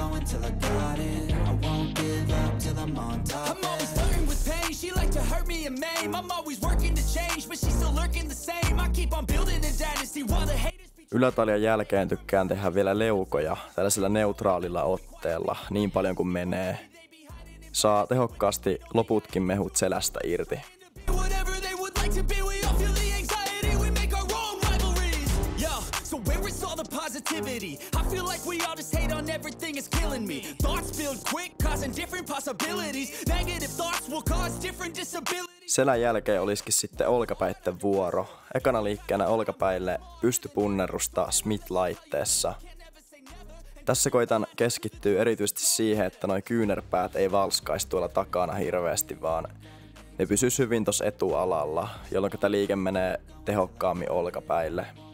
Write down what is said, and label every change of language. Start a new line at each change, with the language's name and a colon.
English: Till I got it, I won't give up till I'm on top. I'm always flirting with pain, she like to hurt me and maim. I'm always working to change, but she's still lurking the same. I keep on building a dynasty while the haters be...
Finnish: Ylätaljan jälkeen tykkään tehdä vielä leukoja tällaisella neutraalilla otteella niin paljon kuin menee. Saa tehokkaasti loputkin mehut selästä irti.
English: Whatever they would like to be, we all feel the anxiety, we make our own rivalries. Yo, so where is all the positivity? I feel like we all just hate on everything, it's killing me. Thoughts build quick, causing different possibilities. Negative thoughts will cause different disabilities.
Finnish: Selän jälkeen olisikin sitten olkapäitten vuoro. Ekana liikkeenä olkapäille pystypunnerusta Smith-laitteessa. Tässä koitan keskittyä erityisesti siihen, että noi kyynärpäät ei valskaisi tuolla takana hirveästi, vaan ne pysyis hyvin tossa etualalla, jolloin tämä liike menee tehokkaammin olkapäille.